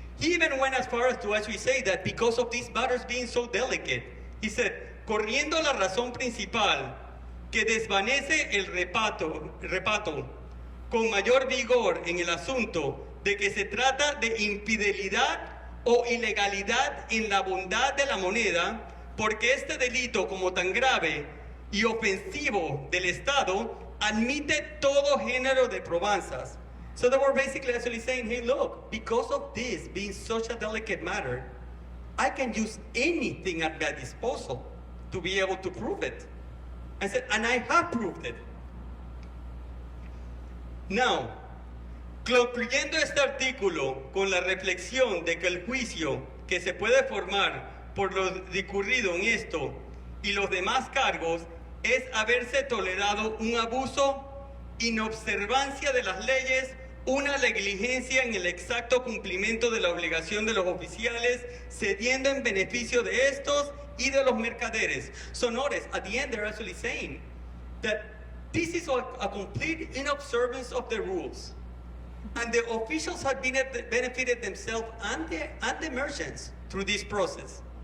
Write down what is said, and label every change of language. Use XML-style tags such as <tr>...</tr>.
<en>He even went as far as to actually say that because of these matters being so delicate, he said,</en> <es>corriendo la razón principal que desvanece el repato con mayor vigor en el asunto de que se trata de infidelidad o ilegalidad en la bondad de la moneda, porque este delito como tan grave y ofensivo del Estado admite todo género de probanzas.</es> <en>So they were basically actually saying, hey, look, because of this being such a delicate matter, I can use anything at my disposal to be able to prove it. I said, and I have proved it.</en> <es>Now, concluyendo este artículo con la reflexión de que el juicio que se puede formar por lo discurrido en esto y los demás cargos es haberse tolerado un abuso, inobservancia de las leyes, una negligencia en el exacto cumplimiento de la obligación de los oficiales, cediendo en beneficio de estos y de los mercaderes.</es> <en>So notice, at the end they're actually saying that this is a complete inobservance of the rules. And the officials have benefited themselves and the merchants through this process.</en>